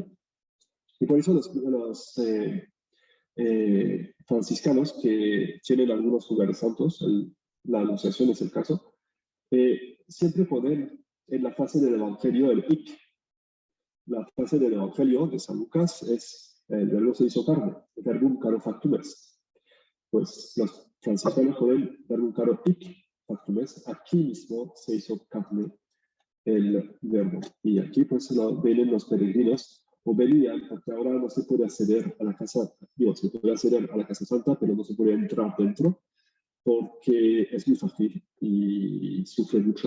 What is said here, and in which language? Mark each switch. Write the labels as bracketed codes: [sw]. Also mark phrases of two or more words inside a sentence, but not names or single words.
[es] Y por eso los franciscanos que tienen algunos lugares santos, la Anunciación es el caso, siempre ponen en la fase del Evangelio el hic. La frase del Evangelio de San Lucas es el verbo se hizo carne, [la] verbum caro factum est. [es] Pues los franciscanos ponen [la] verbum caro hic factum est, [es] aquí mismo se hizo carne el verbo. Y aquí pues vienen los peregrinos, o venían, porque ahora no se puede acceder a la casa, digo, se puede acceder a la Casa Santa, pero no se puede entrar dentro, porque es muy fácil y sufre mucho.